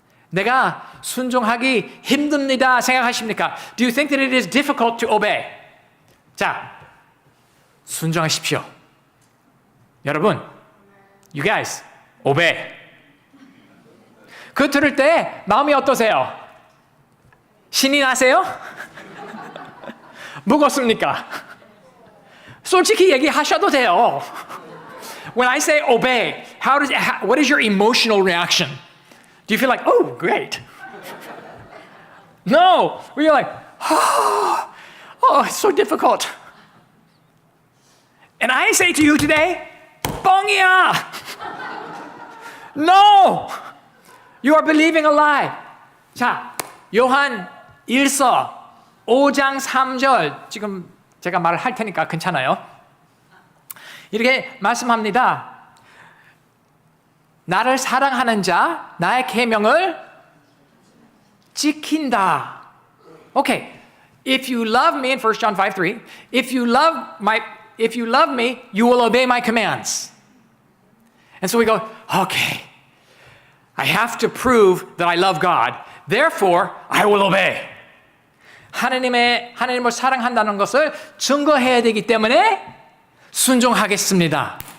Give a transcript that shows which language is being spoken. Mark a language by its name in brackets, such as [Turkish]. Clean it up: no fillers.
[Korean] 내가 순종하기 힘듭니다 생각하십니까? [English] Do you think that it is difficult to obey? [Korean] 자, 순종하십시오. 여러분, [English] you guys, obey. [Korean] 그 들을 때 마음이 어떠세요? 신이 나세요? 무겁습니까? 솔직히 얘기하셔도 돼요. [English] When I say obey, what is your emotional reaction? Do you feel like, oh, great? No, you're like, oh, it's so difficult. And I say to you today, [Korean] 뻥이야. [English] No, you are believing a lie. [Korean] 자, 요한 1서 5장 3절 지금 제가 말을 할 테니까 괜찮아요. 이렇게 말씀합니다. 나를 사랑하는 자, 나의 계명을 지킨다. [English] Okay, if you love me in 1 John 5:3, if you love me, you will obey my commands. And so we go, okay, I have to prove that I love God. Therefore, I will obey. [Korean] 하나님을 사랑한다는 것을 증거해야 되기 때문에 순종하겠습니다.